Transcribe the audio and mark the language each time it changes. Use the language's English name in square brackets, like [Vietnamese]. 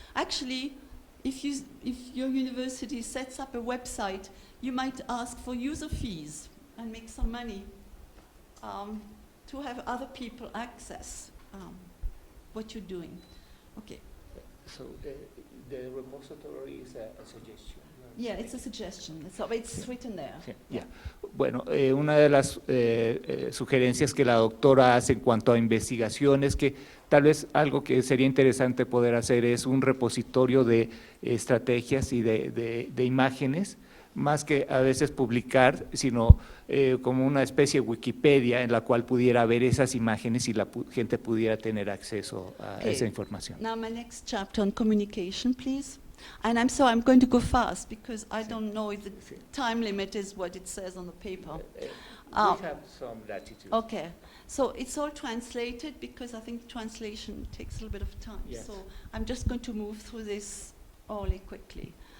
[English] Actually, if your university sets up a website, you might ask for user fees and make some money to have other people access what you're doing. Okay. So the repository is a suggestion. Yeah, it's a suggestion. So it's written there. [Spanish] Sí, yeah. Bueno, una de las sugerencias que la doctora hace en cuanto a investigación es que tal vez algo que sería interesante poder hacer es un repositorio de estrategias y de imágenes, más que a veces publicar, sino como una especie de Wikipedia en la cual pudiera ver esas imágenes y la gente pudiera tener acceso a esa información. [English] Now my next chapter on communication, please. And I'm sorry, I'm going to go fast because I don't know if the time limit is what it says on the paper. We have some latitude. Okay, so it's all translated because I think translation takes a little bit of time. Yes. So I'm just going to move through this really quickly.